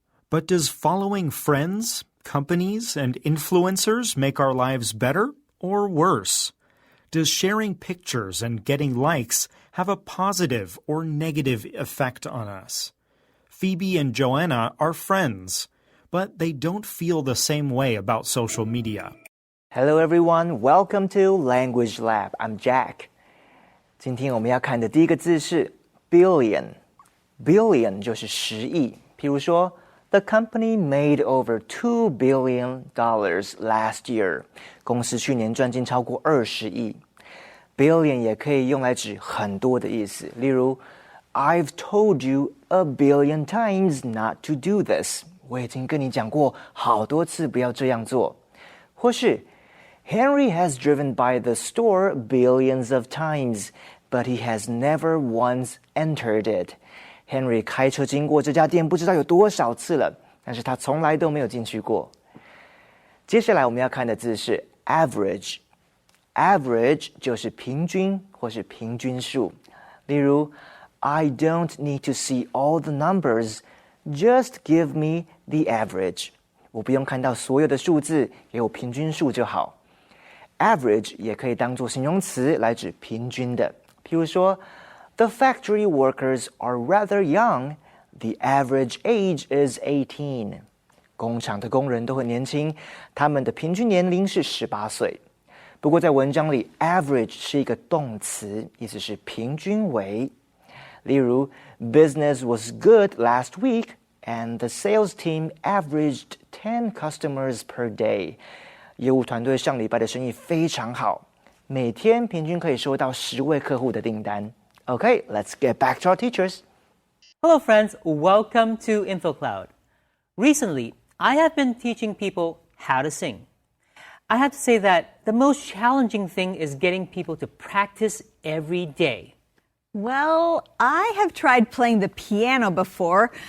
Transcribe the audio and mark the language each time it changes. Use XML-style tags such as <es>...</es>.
<en>But does following friends, companies, and influencers make our lives better or worse? Does sharing pictures and getting likes have a positive or negative effect on us? Phoebe and Joanna are friends, but they don't feel the same way about social media. Hello everyone, welcome to Language Lab. I'm Jack.</en> <zh>今天我们要看的第一个字是 billion。billion 就是10亿。譬如说</zh> <en>The company made over $2 billion last year.</en> <zh>公司去年赚进超过20亿。 billion 也可以用来指很多的意思，例如</zh> <en>I've told you a billion times not to do this.</en> <zh>我已经跟你讲过好多次不要这样做。或是</zh> <en>Henry has driven by the store billions of times, but he has never once entered it.</en> <zh>Henry 开车经过这家店不知道有多少次了，但是他从来都没有进去过。接下来我们要看的字是 average。average 就是平均或是平均数。例如</zh> <en>I don't need to see all the numbers, just give me the average.</en> <zh>我不用看到所有的数字，给我平均数就好。 Average 也可以当作形容词来指平均的，譬如说</zh> <en>The factory workers are rather young. The average age is 18.</en> <zh>工厂的工人都很年轻，他们的平均年龄是18岁。不过在文章里 average 是一个动词，意思是平均为。例如</zh> <en>Business was good last week and the sales team averaged 10 customers per day.</en> <zh>业务团队上礼拜的生意非常好，每天平均可以收到10位客户的订单。</zh> <en>Okay, let's get back to our teachers. Hello friends, welcome to InfoCloud. Recently, I have been teaching people how to sing. I have to say that the most challenging thing is getting people to practice every day. Well, I have tried playing the piano before.</en>